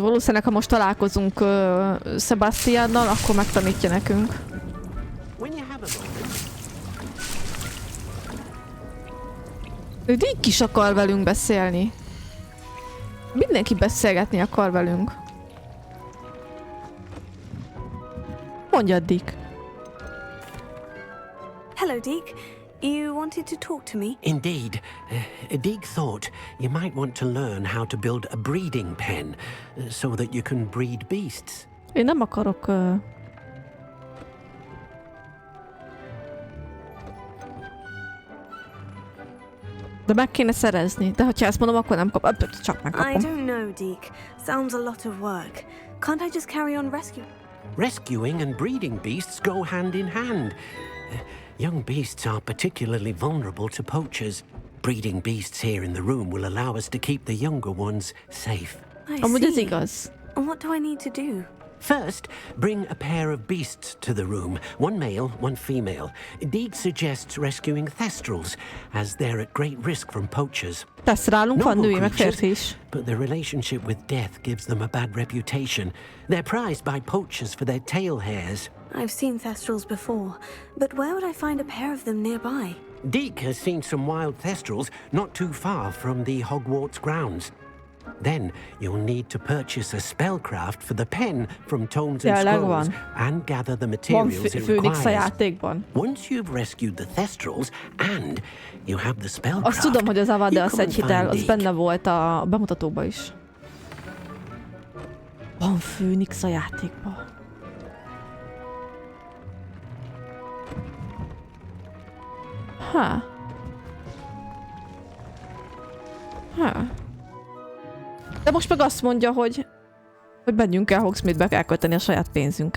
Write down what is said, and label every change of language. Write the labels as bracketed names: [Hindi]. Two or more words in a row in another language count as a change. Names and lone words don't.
[Hungarian] Valószínűleg, ha most találkozunk Sebastiannal, akkor megtanítja nekünk. Ő Dick is akar velünk beszélni. Mindenki beszélgetni akar velünk. Mondjad, Dick. [English] Hello, Dick. You wanted to talk to me? Indeed. Deek thought you might want to learn how to build a breeding pen so that you can breed beasts. [Hungarian] Én nem akarok... De meg kéne szerezni. De hogyha ezt mondom, akkor nem kapom. Csak megkapom. [English] I don't know, Dick. Sounds a lot of work. Can't I just carry on rescuing? Rescuing and breeding beasts go hand in hand. Young beasts are particularly vulnerable to poachers. Breeding beasts here in the room will allow us to keep the younger ones safe. [Hungarian] Amúgy ez igaz. [English] And what do I need to do? First, bring a pair of beasts to the room. One male, one female. Deed suggests rescuing thestrals, as they're at great risk from poachers. [Hungarian] Testrálunk van női, meg férfi is. [English] But their relationship with death gives them a bad reputation. They're prized by poachers for their tail hairs. I've seen thestrals before, but where would I find a pair of them nearby? Deek has seen some wild thestrals not too far from the Hogwarts grounds. Then you'll need to purchase a spellcraft for the pen from tomes and scrolls and gather the materials it requires. Once you've rescued the thestrals and you have the spellcraft, [Hungarian] azt tudom, hogy az Avada az egy hitel, az benne volt a bemutatóban is. Van Főnix a játékban. De most meg azt mondja, hogy menjünk el Hogsmeade-be, kell költeni a saját pénzünket.